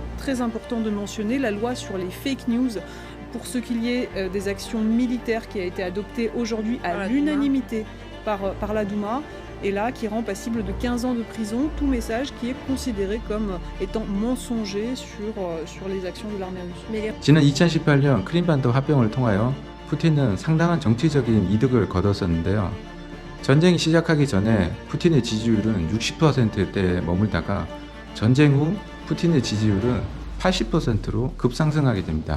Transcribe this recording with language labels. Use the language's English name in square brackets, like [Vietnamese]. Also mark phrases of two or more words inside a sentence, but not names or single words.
[French] Très important de mentionner la loi sur les [English] fake news [French] pour ce qu'il y ait des actions militaires qui a été adoptée aujourd'hui à l'unanimité par la Douma. Et là, qui rend passible de 15 ans de prison tout message qui est considéré comme étant mensonger sur les actions de l'armée russe. [Korean] 지난 2018년 크림반도 합병을 통하여 푸틴은 상당한 정치적인 이득을 거뒀었는데요. 전쟁이 시작하기 전에 푸틴의 지지율은 60%대에 머물다가 전쟁 후 푸틴의 지지율은 80%로 급상승하게 됩니다.